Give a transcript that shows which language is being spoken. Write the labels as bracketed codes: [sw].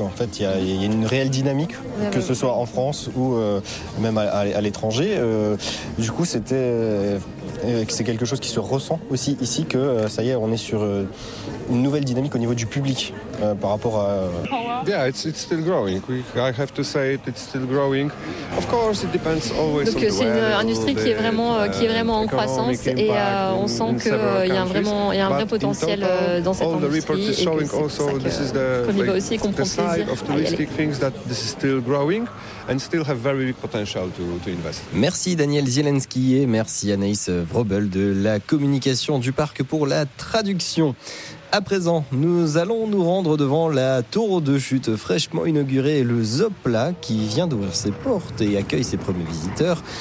[fr] En fait, il y a une réelle dynamique, que ce soit en France ou même à l'étranger. Du coup, c'était... c'est quelque chose qui se ressent aussi ici, que ça y est, on est sur une nouvelle dynamique au niveau du public par rapport à... [en] Yeah, it's still growing. I have to say it, it's still growing. Of course, it depends always. [fr] Donc c'est une industrie qui est vraiment en croissance et on sent qu'il y a un vrai potentiel dans cette industrie. Et que c'est pour ça qu'on y va aussi et qu'on prend plaisir. [en] Side of touristic things that this is still growing and still have very big potential to invest. [fr] Merci Daniel Zielinski et merci Anaïs Vrobel de la communication du parc pour la traduction. À présent, nous allons nous rendre devant la tour de chute fraîchement inaugurée, le Zopla, qui vient d'ouvrir ses portes et accueille ses premiers visiteurs.